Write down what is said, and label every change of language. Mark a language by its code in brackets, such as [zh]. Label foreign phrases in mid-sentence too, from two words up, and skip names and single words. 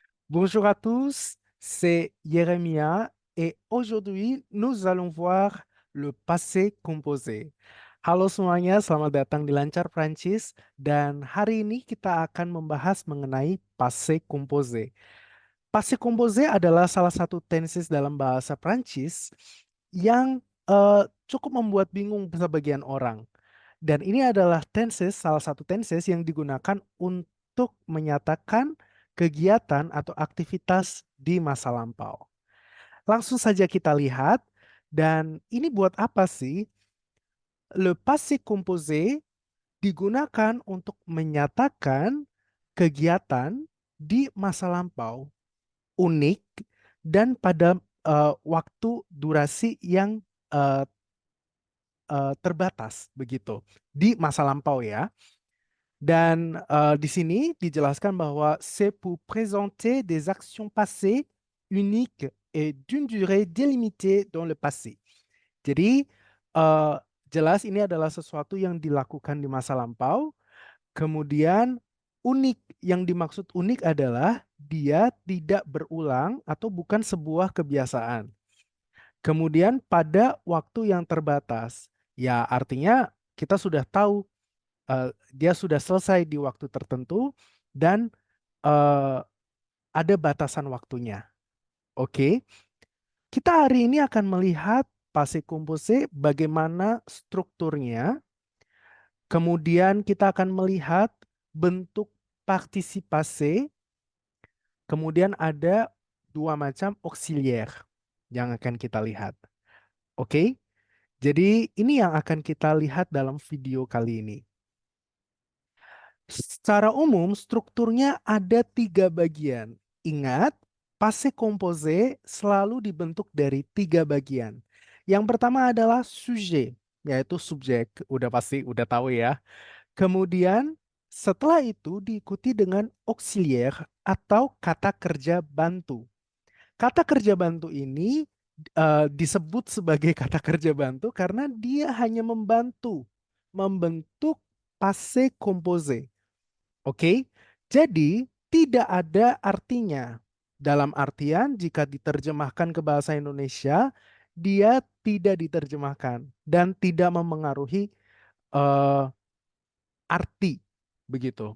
[fr] Bonjour à tous, c'est Yeremia et aujourd'hui nous allons voir le passé composé. [id] Halo semuanya, selamat datang di Lancar Prancis dan hari ini kita akan membahas mengenai [fr] passé composé. Passé composé [id] adalah salah satu tenses dalam bahasa Prancis yang cukup membuat bingung sebagian orang. Dan ini adalah tenses, salah satu tenses yang digunakan untuk menyatakan kegiatan atau aktivitas di masa lampau. Langsung saja kita lihat, dan ini buat apa sih? [fr] Le passé composé [id] digunakan untuk menyatakan kegiatan di masa lampau, unik, dan pada waktu durasi yang eh, terbatas begitu di masa lampau ya. Dan di sini dijelaskan bahwa [fr] c'est pour présenter des actions passées uniques et d'une durée délimitée dans le passé. [id] Jadi eh, jelas ini adalah sesuatu yang dilakukan di masa lampau. Kemudian unik, yang dimaksud unik adalah dia tidak berulang atau bukan sebuah kebiasaan. Kemudian pada waktu yang terbatas. Ya artinya kita sudah tahu dia sudah selesai di waktu tertentu dan eh, ada batasan waktunya. Oke, kita hari ini akan melihat [fr] passé composé [id] bagaimana strukturnya. Kemudian kita akan melihat bentuk partisipasi. Kemudian ada dua macam auxiliaire yang akan kita lihat. Oke, jadi ini yang akan kita lihat dalam video kali ini. Secara umum, strukturnya ada tiga bagian. Ingat, [fr] passé composé [id] selalu dibentuk dari tiga bagian. Yang pertama adalah sujet, yaitu subjek. Udah pasti, udah tahu ya. Kemudian, setelah itu diikuti dengan auxiliaire atau kata kerja bantu. Kata kerja bantu ini disebut sebagai kata kerja bantu karena dia hanya membantu membentuk [fr] passé composé. [id] Oke, jadi tidak ada artinya. Dalam artian jika diterjemahkan ke bahasa Indonesia, dia tidak diterjemahkan dan tidak memengaruhi eh, arti begitu.